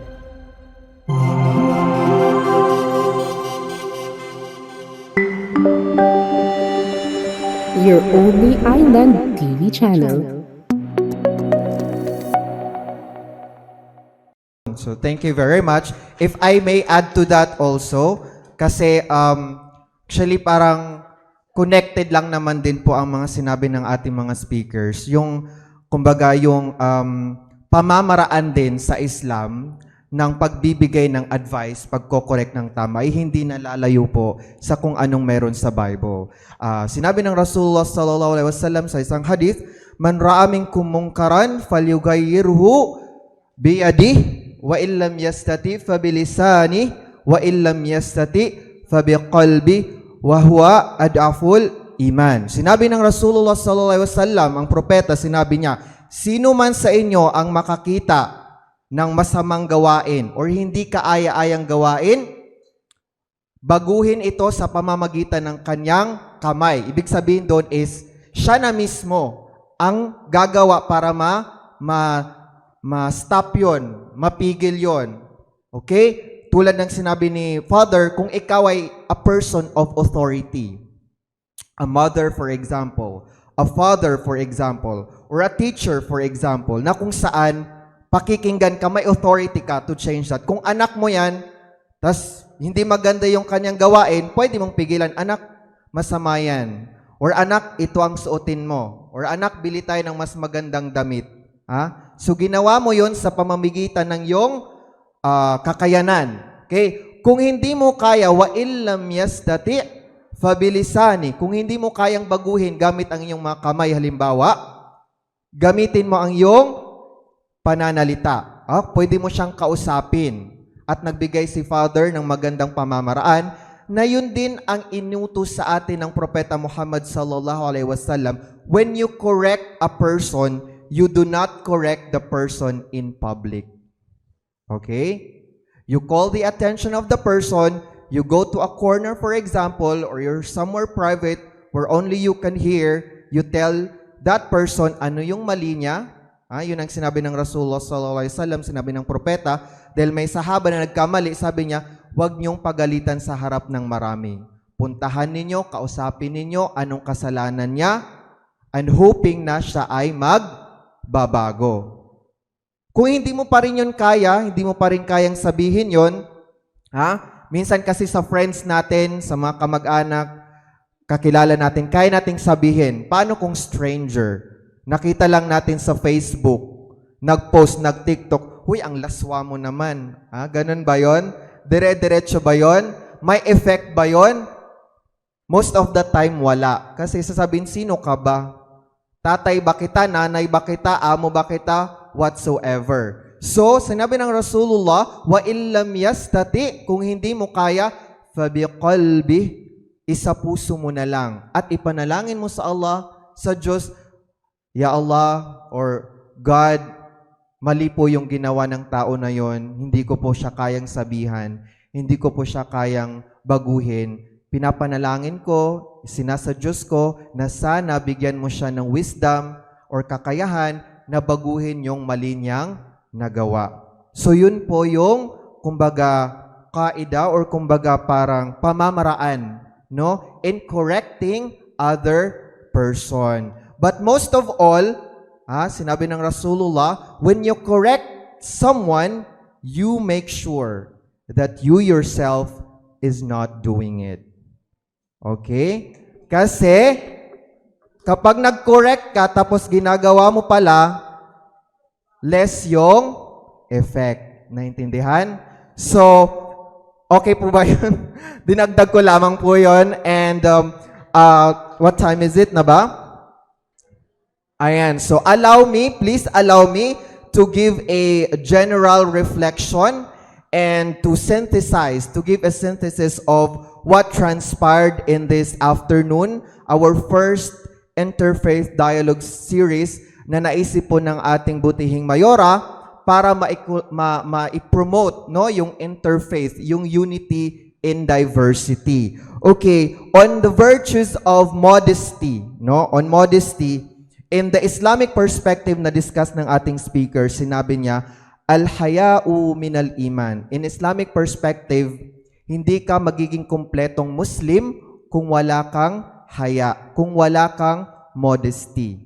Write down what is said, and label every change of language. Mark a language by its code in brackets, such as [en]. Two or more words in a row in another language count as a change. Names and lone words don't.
[en] Your only island TV channel. So thank you very much. If I may add to that also, [tl] kasi actually parang connected lang naman din po ang mga sinabi ng ating mga speakers. Yung, kumbaga, yung pamamaraan din sa Islam ng pagbibigay ng advice, pagko-correct ng tama, ay hindi nalalayo po sa kung anong meron sa Bible. Sinabi ng Rasulullah [ar] صلى الله عليه وسلم [tl] sa isang hadith, [ar] "من رأى منكم منكرا فليغيره بيده وإن لم يستطع فبلسانه وإن لم يستطع فبقلبه وهو أضعف الإيمان." [tl] Sinabi ng Rasulullah [ar] صلى الله عليه وسلم, [tl] ang propeta, sinabi niya, sino man sa inyo ang makakita ng masamang gawain or hindi kaaya-ayang gawain, baguhin ito sa pamamagitan ng kanyang kamay. Ibig sabihin doon is, siya na mismo ang gagawa para ma-stop yun, mapigil yun. Okay? Tulad ng sinabi ni Father, kung ikaw ay [en] a person of authority, a mother for example, a father for example, or a teacher for example, [tl] na kung saan pakikinggan ka, may authority ka [en] to change that. [tl] Kung anak mo yan, tas hindi maganda yung kanyang gawain, pwede mong pigilan, anak, masama yan. Or anak, ito ang suotin mo. Or anak, bili tayo ng mas magandang damit. So ginawa mo yun sa pamamagitan ng iyong kakayanan. Okay? Kung hindi mo kaya, [ar] وإن لم يستطع فبلسانه. [tl] Kung hindi mo kayang baguhin gamit ang iyong mga kamay, halimbawa, gamitin mo ang iyong pananalita. Pwede mo siyang kausapin. At nagbigay si Father ng magandang pamamaraan na yun din ang inutos sa atin ng Propeta Muhammad [ar] صلى الله عليه وسلم. [en] When you correct a person, you do not correct the person in public. Okay? You call the attention of the person, you go to a corner, for example, or you're somewhere private where only you can hear, you tell that person [tl] ano yung mali niya. Yun ang sinabi ng Rasulullah [ar] صلى الله عليه وسلم, [tl] sinabi ng propeta, dahil may sahaba na nagkamali, sabi niya, huwag niyong pagalitan sa harap ng marami. Puntahan ninyo, kausapin ninyo anong kasalanan niya, [en] and hoping [tl] na siya ay magbabago. Kung hindi mo pa rin yun kaya, hindi mo pa rin kayang sabihin yun, minsan kasi sa friends natin, sa mga kamag-anak, kakilala natin, kaya nating sabihin. Paano kung stranger? Nakita lang natin sa Facebook, nag-post, nag-TikTok, huy, ang laswa mo naman. Ganun ba yun? Dire-diretso ba yun? May effect ba yun? [en] Most of the time, [tl] wala. Kasi sasabihin, sino ka ba? Tatay ba kita? Nanay ba kita? Amo ba kita? Whatsoever. So, sinabi ng Rasulullah, [ar] وإن لم يستطع, [tl] kung hindi mo kaya, fabiqalbi, isa puso mo na lang. At ipanalangin mo sa Allah, sa Diyos, [ar] يا الله, [en] or God, [tl] mali po yung ginawa ng tao na yon. Hindi ko po siya kayang sabihan. Hindi ko po siya kayang baguhin. Pinapanalangin ko, sinasa Diyos ko, na sana bigyan mo siya ng wisdom or kakayahan na baguhin yung mali niyang nagawa. So yun po yung, kumbaga, kaida or kumbaga parang pamamaraan, no? [en] In correcting other person. But most of all, [tl] sinabi ng Rasulullah, [en] when you correct someone, you make sure that you yourself is not doing it. Okay? [tl] Kasi, kapag nag-correct ka, tapos ginagawa mo pala, less yung effect. Naintindihan? So, okay po ba yun? Dinagdag ko lamang po yun. [en] And, what time is it [tl] na ba? Ayan. [en] So, please allow me to give a general reflection and to give a synthesis of what transpired in this afternoon, our first interfaith dialogue series [tl] na naisip po ng ating butihing mayora para ma-promote yung [en] interfaith, yung unity in diversity. Okay, on the virtues of modesty, on modesty, in the Islamic perspective [tl] na discuss ng ating [en] speaker, [tl] sinabi niya, [ar] الحياء من الإيمان. [en] In Islamic perspective, [tl] hindi ka magiging kumpletong Muslim kung wala kang haya, kung wala kang modesty.